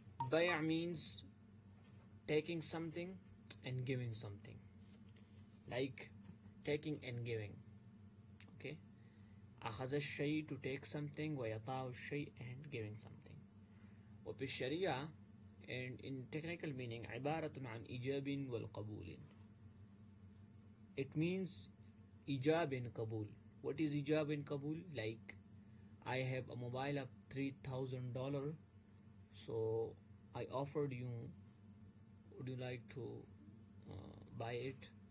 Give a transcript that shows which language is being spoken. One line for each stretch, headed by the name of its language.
English: Bay' means taking something and giving something, like taking and giving. Okay,
Arabic: أخذ الشيء
English: to take something
Arabic: وإعطاء الشيء
English: and giving something.
Arabic: وفي الشريعة
English: and in technical meaning
Arabic: عبارة عن إيجاب والقبول.
English: It means إيجاب and قبول. What is إيجاب and قبول? Like I have a mobile of $3,000, so I offered you, would you like to buy it?